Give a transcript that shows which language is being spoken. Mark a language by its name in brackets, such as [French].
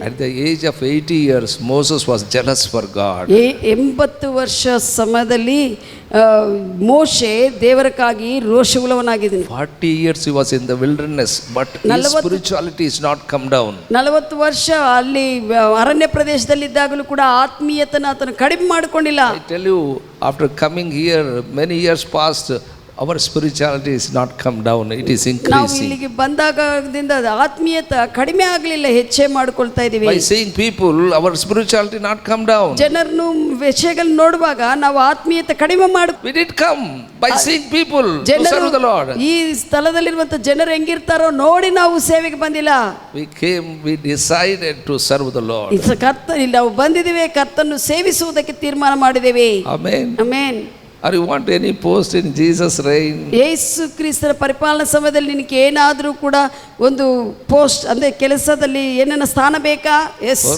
[English] At the age of 80 years, Moses was jealous for God. [Kannada] 80 ವರ್ಷ ಸಮಯದಲ್ಲಿ ಮೋಶೆ ದೇವರಕ್ಕಾಗಿ ರೋಷವುಳ್ಳವನಾಗಿದ್ದನು. [English] 40 years he was in the wilderness, but his spirituality is not come down. [Kannada] 40 ವರ್ಷ ಅಲ್ಲಿ ಅರಣ್ಯ ಪ್ರದೇಶದಲ್ಲಿದ್ದಾಗಲೂ ಕೂಡ ಆತ್ಮೀಯತನ ಆತನು ಕಡಿಮೆ ಮಾಡಿಕೊಂಡಿಲ್ಲ. [English] I tell you, after coming here, many years passed. our spirituality is not come down, it is [Kannada] ನಾವು [English] increasing. [Kannada] ಇಲ್ಲಿಗೆ ಬಂದಾಗದಿಂದ ಆತ್ಮೀಯತೆ ಕಡಿಮೆ ಆಗಲಿಲ್ಲ, ಹೆಚ್ಚೇ ಮಾಡ್ಕೊಳ್ತಾ ಇದೀವಿ. [English] By seeing people, our spirituality not come down. [Kannada] ಜನರನ್ನು ವಿಷಯಗಳನ್ನ ನೋಡುವಾಗ ನಾವು ಆತ್ಮೀಯತೆ ಕಡಿಮೆ ಮಾಡ [English] We did come by seeing people to serve the Lord. [Kannada] ಈ ಸ್ಥಳದಲ್ಲಿರುವಂತ ಜನರು ಹೆಂಗಿರ್ತಾರೋ ನೋಡಿ ನಾವು ಸೇವೆಗೆ ಬಂದಿಲ್ಲ. [English] We came, we decided to serve the Lord. [Kannada] ಇಲ್ಲಿ ನಾವು ಬಂದಿದ್ದೇವೆ, ಕರ್ತನ್ನು ಸೇವಿಸುವುದಕ್ಕೆ ತೀರ್ಮಾನ ಮಾಡಿದ್ದೇವೆ. [English] Amen. [Kannada] Amen. [English] Or you want any post in Jesus' reign? [Kannada] ಯೇಸು ಕ್ರಿಸ್ತರ ಪರಿಪಾಲನಾ ಸಮಯದಲ್ಲಿ ನಿನಗೆ ಏನಾದರೂ ಕೂಡ ಒಂದು ಪೋಸ್ಟ್ ಅಂದ್ರೆ ಕೆಲಸದಲ್ಲಿ ಏನನ್ನ ಸ್ಥಾನ ಬೇಕಾ? ಎಸ್.